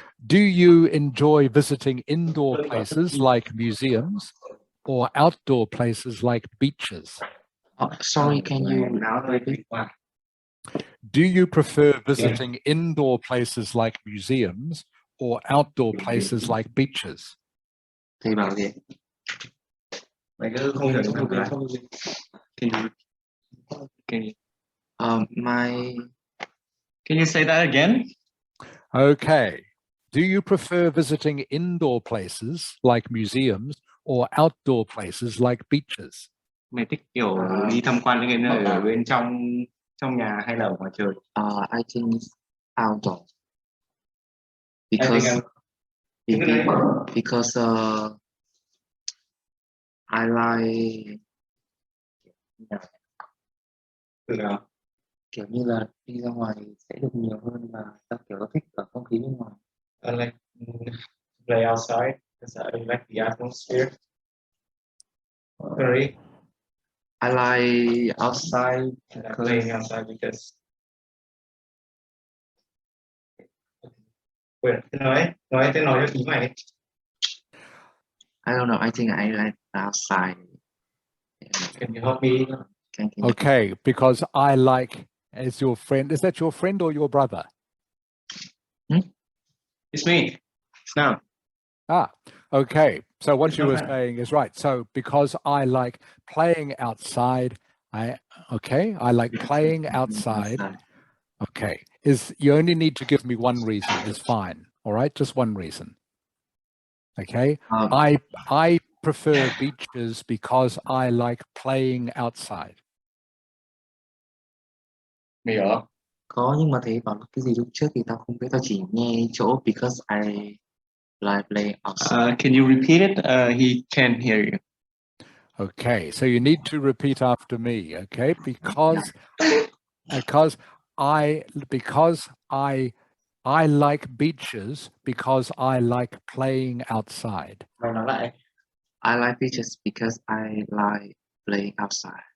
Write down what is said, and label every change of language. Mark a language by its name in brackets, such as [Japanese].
[English] Do you enjoy visiting indoor places like museums or outdoor places like beaches? Sorry, can you repeat? Do you prefer visiting indoor places like museums or outdoor places like beaches? [Vietnamese] Thầy bảo gì? Mày cứ không hiểu không [English] Can you say that again? Okay. Do you prefer visiting indoor places like museums or outdoor places like beaches? [Vietnamese] Mày thích kiểu đi tham quan những cái nơi ở bên trong nhà hay là ở ngoài trời? [English] I think it's outdoor I think because I'm- because I like [Vietnamese] Từ nào? kiểu như là đi ra ngoài sẽ được nhiều hơn và ta kiểu nó thích ở không khí bên ngoài. [English] I like to play outside because I like the atmosphere. Sorry, I like outside I like because playing outside because Wait, [Vietnamese] nói cho ý mày. [English] I don't know. I think I like outside. Can you help me? Can Okay, because I like as your friend. Is that your friend or your brother? It's me. It's now. Ah, okay. So what you were saying is right. So because I like playing outside, I like playing outside. Okay. You only need to give me one reason is fine. All right, just one reason. Okay. I prefer beaches because I like playing outside. [Vietnamese] Mày ở. Có, nhưng mà thấy bảo cái gì lúc trước thì tao không biết, tao chỉ nghe chỗ [English] because I like playing outside. Can you repeat it? He can't hear you. Okay, so you need to repeat after me, okay? Because I like beaches because I like playing outside. [Vietnamese] Mày nói lại. [English] I like beaches because I like playing outside.